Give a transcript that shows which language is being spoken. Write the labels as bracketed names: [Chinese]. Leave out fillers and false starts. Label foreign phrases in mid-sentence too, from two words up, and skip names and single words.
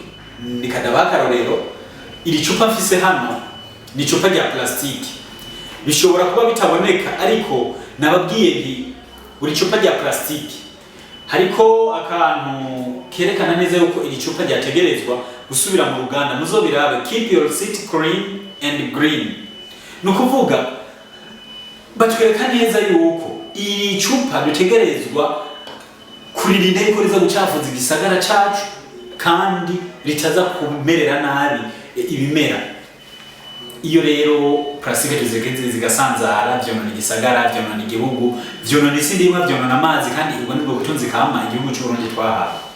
[Rundi] Nikadabakarorero, iri cupa mfise hano ni cupa rya plastike, bishobora kuba bitaboneka ariko nababwiye nti buri cupa rya plastike hariko akantu kerekana neza yuko iri cupa ryategerezwa gusubira mu ruganda. Muzobirabe, [English] keep your city clean and green. [Rundi] Nukuvuga batwereka neza yuko iri cupa ritegerezwa kuririnda yuko riza gucafuza igisagara cacu kandi ritaza kumerera nabi ibimera. Iyo rero plastike tuzegeze zigasanzara, vyonona igisagara, vyonona igihugu, vyonona isi ndimwa, vyonona amazi, kandi ubwo nibwo butunzi kama igihugu cy'u Burundi twahawe.